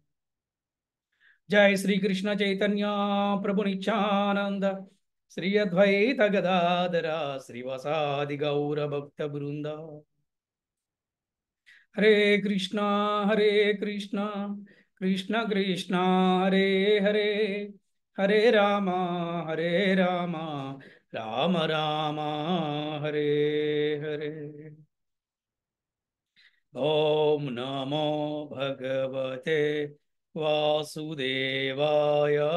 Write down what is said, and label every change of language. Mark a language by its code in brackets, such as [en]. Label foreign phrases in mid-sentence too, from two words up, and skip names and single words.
[sa] జై శ్రీకృష్ణ చైతన్య ప్రభు నిత్యానంద శ్రీ అద్వైత గదాధర శ్రీవసాది గౌర భక్త బృంద. హరే కృష్ణ కృష్ణ కృష్ణ హరే హరే, హరే రామ రామ రామ హరే హరే. ఓం నమో భగవతే వాసుదేవాయ.